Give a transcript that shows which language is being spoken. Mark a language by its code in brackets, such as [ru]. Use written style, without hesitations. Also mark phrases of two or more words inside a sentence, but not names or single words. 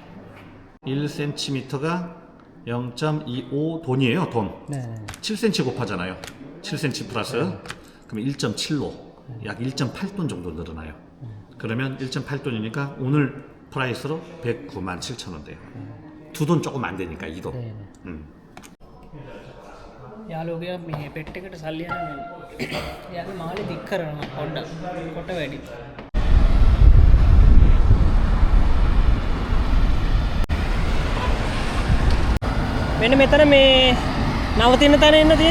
[ko] 1cm가 0.25 돈이에요, 돈. 네. 7cm 곱하잖아요. 7cm 플러스. 그러면 1.7로 약 1.8돈 정도 늘어나요. 그러면 1.8돈이니까 오늘 프라이스로 109만 7천 원 돼요. 두 돈 조금 안 되니까 2돈. 네. [si] යාළුවෝ මේ පෙට් එකට සල්ලි යනවා. එයාගේ මාළේ දික් කරනවා පොඩ්ඩක්. කොට වැඩි. මෙන්න මෙතන මේ නවතින තැන එන්න තියෙන්නේ.